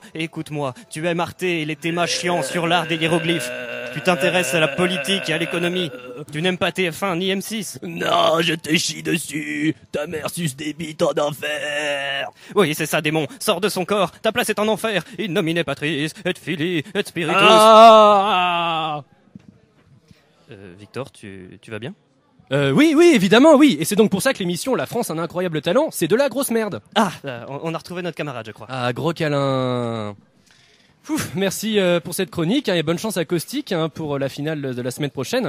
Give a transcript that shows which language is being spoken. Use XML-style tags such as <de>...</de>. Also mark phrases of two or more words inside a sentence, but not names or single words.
<fr>Tu aimes Arte et les thémas chiants sur l'art des hiéroglyphes. Tu t'intéresses à la politique et à l'économie. Tu n'aimes pas TF1 ni M6. Non, je te chie dessus. Ta mère suce des bites en enfer. Oui, c'est ça, démon. Sors de son corps. Ta place est en enfer.</fr> <la>In nomine Patris, et Filii, et Spiritus.</la> <fr>Victor, tu vas bien? Oui, évidemment, oui. Et c'est donc pour ça que l'émission La France a un incroyable talent, c'est de la grosse merde. On a retrouvé notre camarade, je crois. Ah, gros câlin. Ouf, merci pour cette chronique et bonne chance à Caustic pour la finale de la semaine prochaine.</fr>